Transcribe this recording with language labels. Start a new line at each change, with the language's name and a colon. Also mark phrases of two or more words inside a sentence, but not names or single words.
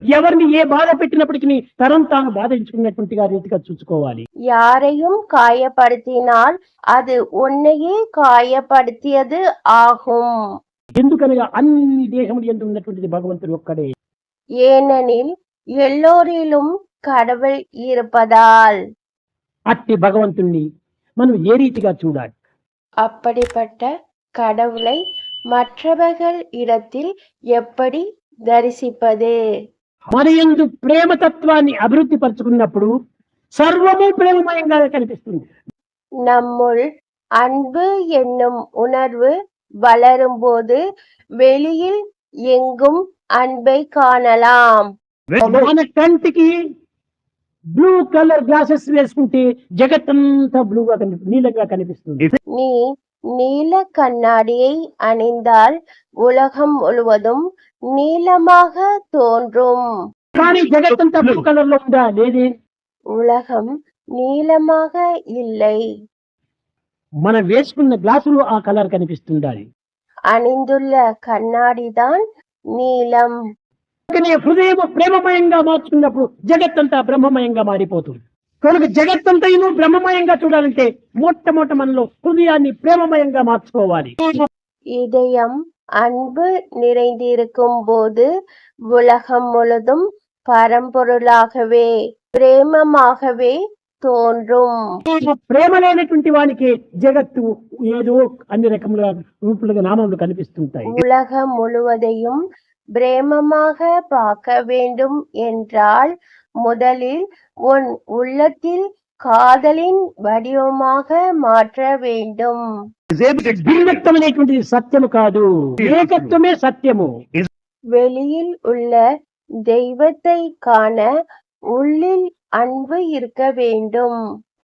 Telugu: ఎవరిని ఏ బాధ పెట్టినప్పటికీ తరం తాను బాధించుకున్నటువంటిగా రీతిగా చూసుకోవాలి.
Tamil: யாரையும் காயப்படுத்தினால் அது உன்னையே காயப்படுத்தியது ஆகும்.
Telugu: ఎందుకనగా అన్ని దేహములు యందు ఉన్నటువంటిది భగవంతుడు ఒక్కడే.
Tamil: ஏனெனில் எல்லோரிலும் கடவுள் இருப்பதால்.
Telugu: అట్టి భగవంతుణ్ణి మనం ఏ రీతిగా చూడాలి?
Tamil: அப்படிப்பட்ட கடவுளை மற்றவர்கள் இடத்தில் எப்படி தரிசிப்பது?
Telugu: మన యందు ప్రేమతత్వాన్ని అభివృద్ధి పరుచుకున్నప్పుడు సర్వము ప్రేమమయంగా కనిపిస్తుంది.
Tamil: நம்முள் அன்பு என்னும் உணர்வு வளரும்போது வெளியில் எங்கும் அன்பை காணலாம்.
Telugu: మన కంటికి
English: blue colour glasses
Telugu: వేసుకుంటే జగత్తంతా బ్లూగా నీలంగా కనిపిస్తుంది.
Tamil: நீ நீல கண்ணாடியை அணிந்தால் உலகம் முழுவதும் நீலமாக தோன்றும்.
Telugu: కానీ జగత్తంతా
English: blue colour
Telugu: లో ఉందా? లేదే.
Tamil: உலகம் நீலமாக இல்லை.
Telugu: మనం వేసుకున్న గ్లాసులో ఆ కలర్ కనిపిస్తుండాలి.
Tamil: அணிந்துள்ள கண்ணாடிதான் நீலம்.
Telugu: హృదయం ప్రేమమయంగా మార్చుకున్నప్పుడు జగత్తంతా బ్రహ్మమయంగా మారిపోతుంది. కనుక జగత్తంతను బ్రహ్మమయంగా చూడాలంటే మొట్టమొదట మనలో హృదయాన్ని ప్రేమమయంగా మార్చుకోవాలి.
Tamil: இதயம் அன்பு நிறைந்திருக்கும் போது உலகம் முழுதும் பரம்பொருளாகவே பிரேமமாகவே தோன்றும்.
Telugu: ప్రేమ లేనటువంటి వానికి జగత్తు ఏదో అన్ని రకముల రూపులుగా నామములు కనిపిస్తుంటాయి.
Tamil: உலகம் முழுவதையும் பிரேமமாக பார்க்க வேண்டும் என்றால் முதலில் உன் உள்ளத்தில் காதலின் வடிவமாக மாற்ற வேண்டும்.
Telugu: భిన్నత్వమైనటువంటిది సత్యము కాదు, ఏకత్వమే సత్యము.
Tamil: வெளியில் உள்ள தெய்வத்தை காண உள்ளில் அன்பு இருக்க வேண்டும்.